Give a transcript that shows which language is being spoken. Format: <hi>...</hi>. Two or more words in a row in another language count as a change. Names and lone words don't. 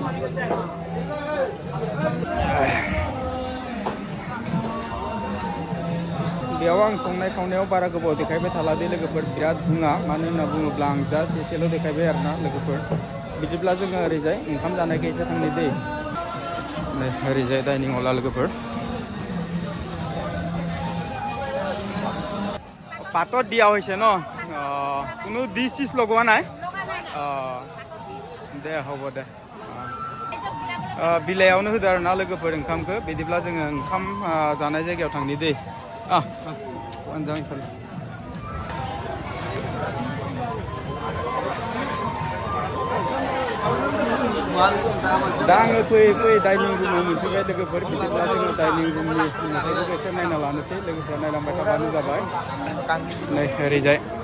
<brx>बेयाव आं संनाय खावनायाव बारा गोबाव देखायबाय थाला दे लोगोफोर बिराद धुङा मानो होनना बुङोब्ला आं जास्ट एसेल' देखायबाय आरोना लोगोफोर बिदिब्ला जोङो ओरैजाय ओंखाम जानायखौ एसे थांनि दै नै ओरैजाय डाइनिं हला लोगोफोर</brx> <as>পাতত দিয়া হৈছে ন কোনো ডিছ চিছ লগোৱা নাই</as> <brx>दे হ'ব दे बिलाइयावनो होदो आरो ना लोगोफोर ओंखामखौ बिदिब्ला जोङो ओंखाम जानाय जायगायाव थांनि दै दा आङो फैयै डाइनिं रुमाव मोनफैबाय लोगोफोर बिदिब्ला जोङो डाइनिं रुमनि नुथायखौ एसे नायना लानोसै लोगोफोरा नायलांबाय थाबानो जाबाय नै ओरैजाय</brx>